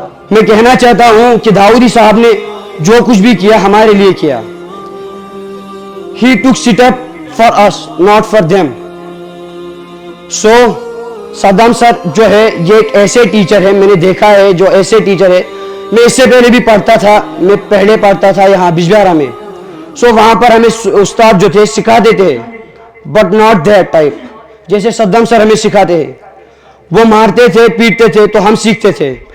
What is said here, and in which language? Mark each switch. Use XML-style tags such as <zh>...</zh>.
<ur>میں کہنا چاہتا ہوں کہ داؤدی صاحب نے جو کچھ بھی کیا ہمارے لیے کیا.</ur> <en>He took step for us, not for them.</en> <ur>So Saddam سر جو ہے یہ ایک ایسے ٹیچر ہے, میں نے دیکھا ہے جو ایسے ٹیچر ہے. میں اس سے پہلے بھی پڑھتا تھا, میں پہلے پڑھتا تھا یہاں بجبیارہ میں. سو وہاں پر ہمیں استاد جو تھے سکھاتے تھے,</ur> <en>but not that type</en> <ur>جیسے صدام سر ہمیں سکھاتے ہیں. وہ مارتے تھے, پیٹتے تھے تو ہم سیکھتے تھے.</ur>